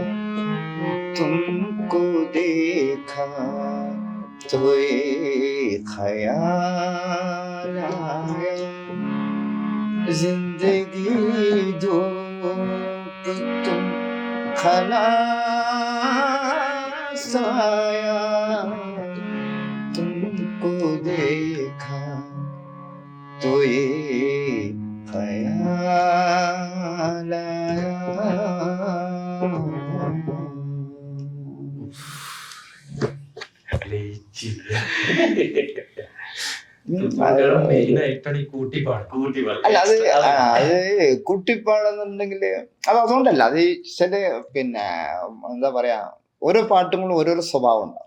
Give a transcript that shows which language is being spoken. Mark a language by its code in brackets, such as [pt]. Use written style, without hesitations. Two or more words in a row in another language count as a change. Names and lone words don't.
[hi] तुमको देखा तो ये ख्याल आया, जिंदगी दो तुम खलास आया, तुमको देखा तो ये ख्याल आया. [ml] അല്ല അത് കുട്ടിപ്പാടെന്നുണ്ടെങ്കില് അത് അതുകൊണ്ടല്ല, അത് ചില പിന്നെ എന്താ പറയാ ഓരോ പാട്ടുകളും ഓരോരോ സ്വഭാവം ഉണ്ടാവും.